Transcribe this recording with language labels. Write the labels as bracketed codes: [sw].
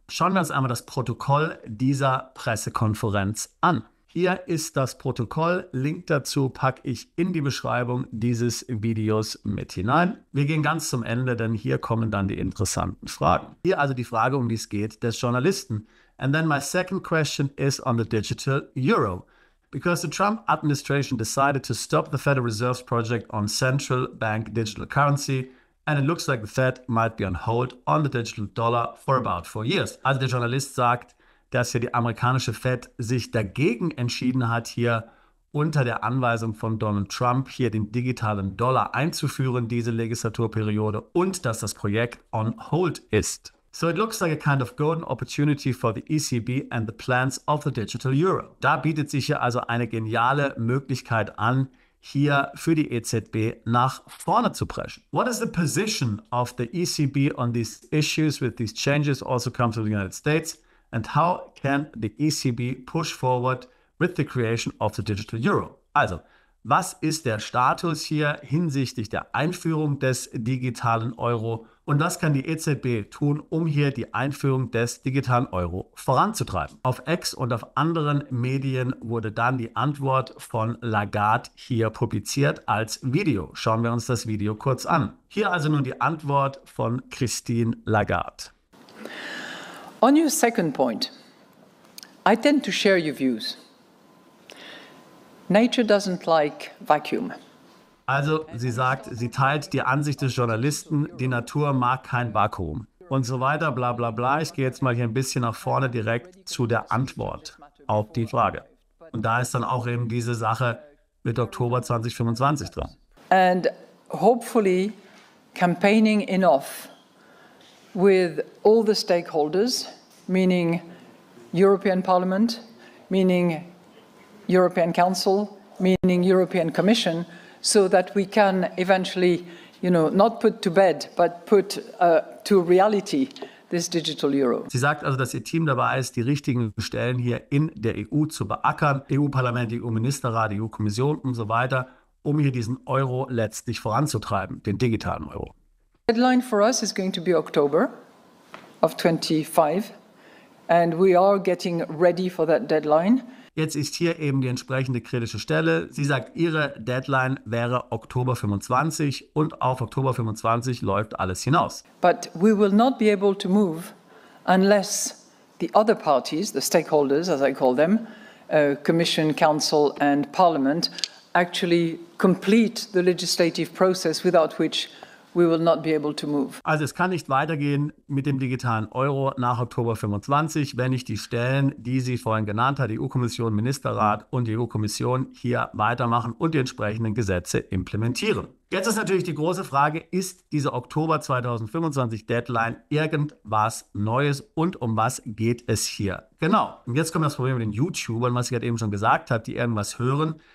[de] Schauen wir uns einmal das Protokoll dieser Pressekonferenz an. Hier ist das Protokoll. Link dazu packe ich in die Beschreibung dieses Videos mit hinein. Wir gehen ganz zum Ende, denn hier kommen dann die interessanten Fragen. Hier also die Frage, um die es geht, des Journalisten. [en] And then my second question is on the digital euro. Because the Trump administration decided to stop the Federal Reserve's project on central bank digital currency, and it looks like the Fed might be on hold on the digital dollar for about 4 years. [de] Also der Journalist sagt, dass ja die amerikanische Fed sich dagegen entschieden hat, hier unter der Anweisung von Donald Trump hier den digitalen Dollar einzuführen, diese Legislaturperiode, und dass das Projekt on hold ist. [en] So it looks like a kind of golden opportunity for the ECB and the plans of the digital euro. [de] Da bietet sich hier also eine geniale Möglichkeit an, hier für die EZB nach vorne zu preschen. [en] What is the position of the ECB on these issues with these changes also come to the United States? And how can the ECB push forward with the creation of the digital euro? [de] Also, was ist der Status hier hinsichtlich der Einführung des digitalen Euro und was kann die EZB tun, um hier die Einführung des digitalen Euro voranzutreiben? Auf X und auf anderen Medien wurde dann die Antwort von Lagarde hier publiziert als Video. Schauen wir uns das Video kurz an. Hier also nun die Antwort von Christine Lagarde. [en] On your second point, I tend to share your views. Nature doesn't like vacuum. [de] Also, sie sagt, sie teilt die Ansicht des Journalisten, die Natur mag kein Vakuum. Und so weiter, bla bla bla. Ich gehe jetzt mal hier ein bisschen nach vorne direkt zu der Antwort auf die Frage. Und da ist dann auch eben diese Sache mit Oktober 2025 dran. [en] And hopefully campaigning enough with all the stakeholders, meaning European Parliament, meaning European Council, meaning European Commission, so that we can eventually, not put to bed, but put to reality this digital euro. [de] Sie sagt also, dass ihr Team dabei ist, die richtigen Stellen hier in der EU zu beackern, EU-Parlament, EU-Ministerrat, EU-Kommission und so weiter, um hier diesen Euro letztlich voranzutreiben, den digitalen Euro. [en] Deadline for us is going to be October of 25, and we are getting ready for that deadline. [de] Jetzt ist hier eben die entsprechende kritische Stelle. Sie sagt, ihre Deadline wäre Oktober 25 und auf Oktober 25 läuft alles hinaus. [en] But we will not be able to move unless the other parties, the stakeholders as I call them, Commission, Council and Parliament, actually complete the legislative process, without which we will not be able to move. [de] Also es kann nicht weitergehen mit dem digitalen Euro nach Oktober 25, wenn nicht die Stellen, die sie vorhin genannt hat, die EU-Kommission, Ministerrat und die EU-Kommission hier weitermachen und die entsprechenden Gesetze implementieren. Jetzt ist natürlich die große Frage, ist diese Oktober 2025 Deadline irgendwas Neues und um was geht es hier? Genau. Und jetzt kommt das Problem mit den YouTubern, was ich gerade eben schon gesagt habe, die irgendwas hören.